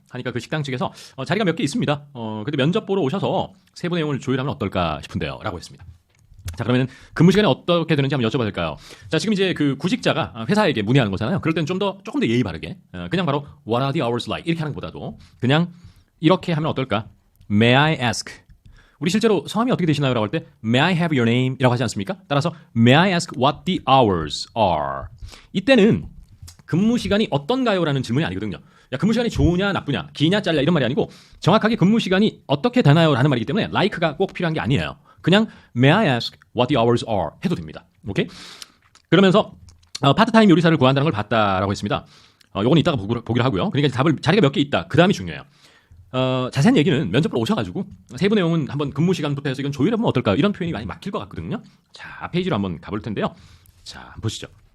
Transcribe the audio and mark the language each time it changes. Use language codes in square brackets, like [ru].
[ko] 하니까 그 식당 측에서 자리가 몇 개 있습니다. 근데 면접 보러 오셔서 세부 내용을 조율하면 어떨까 싶은데요. 라고 했습니다. 자, 그러면 근무 시간이 어떻게 되는지 한번 여쭤봐도 될까요? 자, 지금 이제 그 구직자가 회사에게 문의하는 거잖아요. 그럴 때는 조금 더 예의 바르게 그냥 바로 [en] What are the hours like? [ko] 이렇게 하는 것보다도 그냥 이렇게 하면 어떨까? [en] May I ask? [ko] 우리 실제로 성함이 어떻게 되시나요? [en] 라고 할 때 May I have your name? [ko] 이라고 하지 않습니까? 따라서 [en] May I ask what the hours are? [ko] 이때는 근무 시간이 어떤가요? 라는 질문이 아니거든요. 야, 근무 시간이 좋으냐 나쁘냐 기냐 짧냐 이런 말이 아니고 정확하게 근무 시간이 어떻게 되나요? 라는 말이기 때문에 like가 꼭 필요한 게 아니에요. [en] 그냥 May I ask what the hours are? [ko] 해도 됩니다. 오케이? 그러면서 파트타임 요리사를 구한다는 걸 봤다라고 했습니다. 요건 이따가 보기로 하고요. 그러니까 자리가 몇 개 있다. 그 다음이 중요해요. 자세한 얘기는 면접으로 오셔가지고 세부 내용은 한번 근무 시간부터 해서 이건 조율해보면 어떨까요? 이런 표현이 많이 막힐 것 같거든요. 자, 페이지로 한번 가볼 텐데요. 자, 한번 보시죠.